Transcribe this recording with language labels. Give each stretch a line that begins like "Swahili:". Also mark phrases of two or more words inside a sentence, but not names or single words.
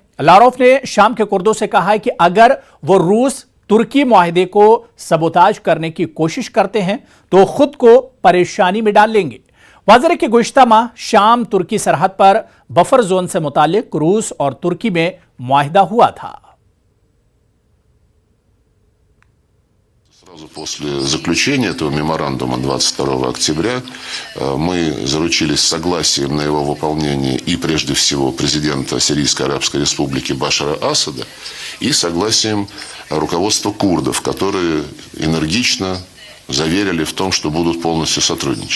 Urdu: لاروف نے شام کے کردوں سے کہا ہے کہ اگر وہ روس ترکی معاہدے کو سبوتاژ کرنے کی کوشش کرتے ہیں تو خود کو پریشانی میں ڈال لیں گے. واضح ہے کہ گزشتہ ماہ شام ترکی سرحد پر بفر زون سے متعلق روس اور ترکی میں معاہدہ ہوا تھا.
Russian: Сразу после заключения этого меморандума 22 октября мы заручились согласием на его выполнение и прежде всего президента Сирийской Арабской Республики Башара Асада и согласием руководства курдов, которые энергично заверили в том, что будут полностью сотрудничать.